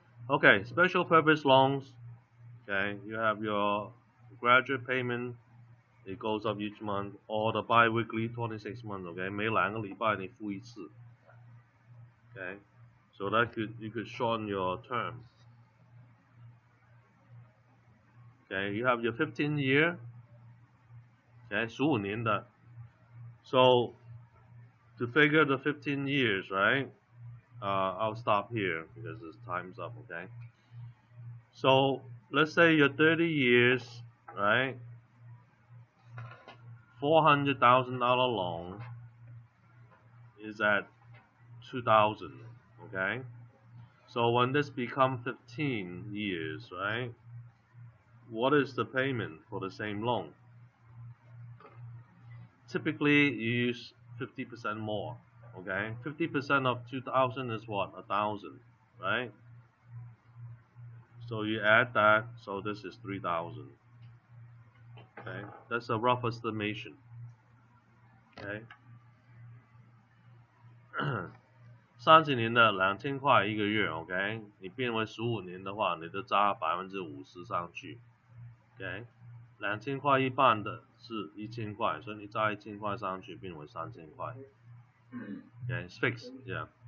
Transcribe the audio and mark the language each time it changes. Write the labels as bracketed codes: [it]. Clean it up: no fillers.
[en] Okay, special purpose loans. Okay, you have your graduate payment, it goes up each month, or the bi-weekly 26 months. [zh] Okay, 每2个礼拜你付一次。 [en] Okay, so that you could shorten your term. Okay, you have your 15 year. Okay, [zh] 15年的。 [en] So to figure the 15 years, right? I'll stop here because the time's up. Okay. So let's say your 30 years, right? $400,000 loan is at 2,000. Okay. So when this becomes 15 years, right? What is the payment for the same loan? Typically, you use 50% more. Okay, 50% of 2,000 is what? 1,000, right? So you add that. So this is 3,000. Okay, that's a rough estimation. Okay. [zh] 30年的2000块一个月 ，OK， 你变为15年的话，你就加50%上去 ，OK， 2000块一半的是1000块，所以你加1000块上去，变为3000块 ，OK， [en] it's fixed, yeah.